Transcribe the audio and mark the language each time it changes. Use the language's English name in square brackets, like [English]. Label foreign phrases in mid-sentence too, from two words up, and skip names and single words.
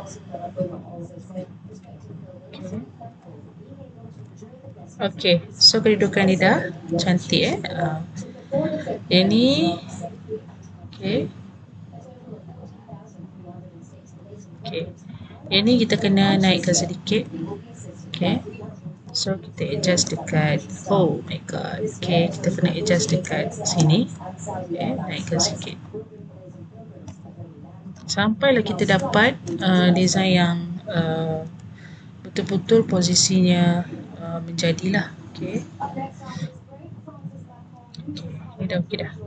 [English] Okay, so [Malay] kedudukan dia dah cantik yang ni. [English] Okay, okay, [Malay] yang ni kita kena naikkan sedikit. [English] Okay, so [Malay] kita adjust dekat, [English] oh my god, [Malay] okay, kita kena adjust dekat sini. Okay, naikkan sikit sampailah kita dapat design yang betul-betul posisinya menjadilah. Okay, ni dah okey dah.